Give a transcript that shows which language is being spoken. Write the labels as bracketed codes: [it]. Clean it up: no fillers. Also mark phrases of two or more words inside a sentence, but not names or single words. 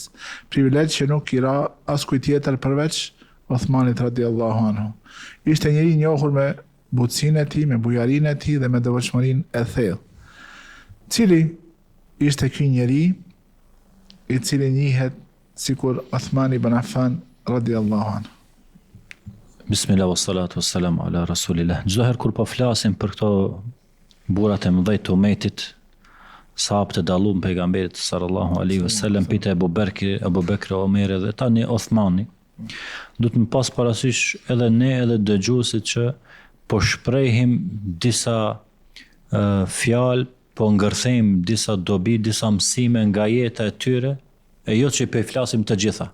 [sq] Privilegj që nuk i ra askujt tjetër përveç Othmanit [ar] رضي الله عنه. [sq] Ishte njëri i njohur me butësinë e tij, me bujarinë e tij dhe me devotshmërinë e thellë. Cili ishte ky njeri i cili njihet sikur Othman ibn Affan [ar] رضي الله عنه? بسم الله والصلاة والسلام على رسول الله. [sq] Çdo herë kur po flasim për këto burrat e mëdhej të umetit, sahabët e dalluar pejgamberit [ar] صلى الله عليه وسلم, [sq] pite Abu Bekri, Omer dhe tani Othmani, do të më pas parasysh edhe ne edhe dëgjuesit që po shprehim disa fjalë, po ngërthejmë disa dobi, disa mësime nga jeta e tyre, e jo që i flasim të gjitha.